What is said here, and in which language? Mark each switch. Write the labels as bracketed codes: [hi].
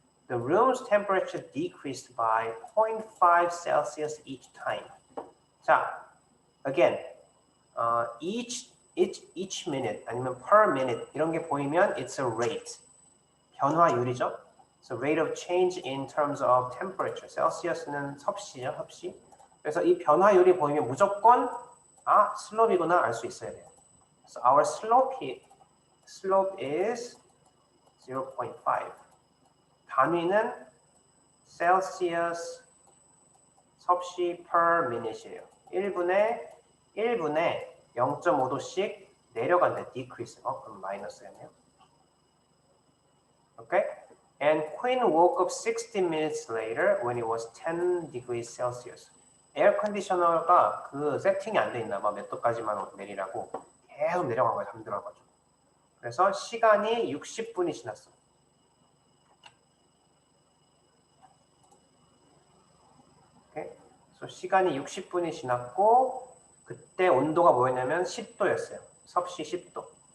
[en] The room's temperature decreased by 0.5 Celsius each time. [ko] 자, [en] again, each minute [ko] 아니면 [en] per minute [ko] 이런 게 보이면 [en] it's a rate. [ko] 변화율이죠. [en] So rate of change in terms of temperature. [ko] 셀시어스는 섭씨죠, 섭씨. 그래서 이 변화율이 보이면 무조건 슬롭이구나 알 수 있어야 돼요. [en] So our slope is 0.5. [ko] 단위는 셀시어스 섭씨 per minute이에요. 1분에 0.5도씩 내려간다. decrease. 그럼 마이너스였네요. [en] Okay? And Quinn woke up 60 minutes later when it was 10 degrees Celsius. [ko] 에어 컨디셔너가 그 세팅이 안 돼 있나 봐. 몇 도까지만 내리라고. 계속 내려간 거야. 잠들어가지고. 그래서 시간이 60분이 지났어. [en] Okay? [ko] So 시간이 60분이 지났고 그때 온도가 뭐였냐면 10도였어요. 섭씨 10도.